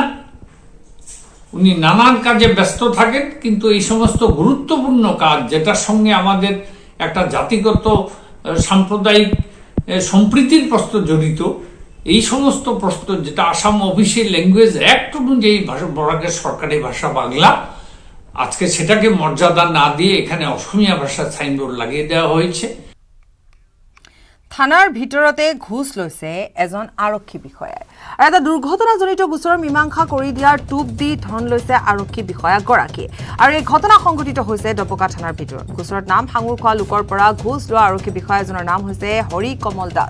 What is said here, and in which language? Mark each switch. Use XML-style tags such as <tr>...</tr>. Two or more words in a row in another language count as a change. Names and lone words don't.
<bn>উনি নানান কাজে ব্যস্ত থাকেন, কিন্তু এই সমস্ত গুরুত্বপূর্ণ কাজ যেটার সঙ্গে আমাদের একটা জাতিগত সাম্প্রদায়িক সম্প্রীতির প্রশ্ন জড়িত, এই সমস্ত প্রশ্ন যেটা আসাম অফিসিয়াল ল্যাঙ্গুয়েজ অ্যাক্ট অনুযায়ী বরাকের সরকারি ভাষা বাংলা, আজকে সেটাকে মর্যাদা না দিয়ে এখানে অসমীয়া ভাষার সাইনবোর্ড লাগিয়ে দেওয়া হয়েছে।</bn> <as>থানাৰ ভিতৰতে ঘুষ লৈছে এজন আৰক্ষী বিষয়াই। আৰু এটা দুৰ্ঘটনাজনিত গোচৰৰ মীমাংসা কৰি দিয়াৰ টোপ দি ধন লৈছে আৰক্ষী বিষয়াগৰাকীয়ে। আৰু এই ঘটনা সংঘটিত হৈছে ডবকা থানাৰ ভিতৰত। গোচৰত নাম সাঙুৰ খোৱা লোকৰ পৰা ঘুষ লোৱা আৰক্ষী বিষয়াজনৰ নাম হৈছে হৰি কমল দাস।</as>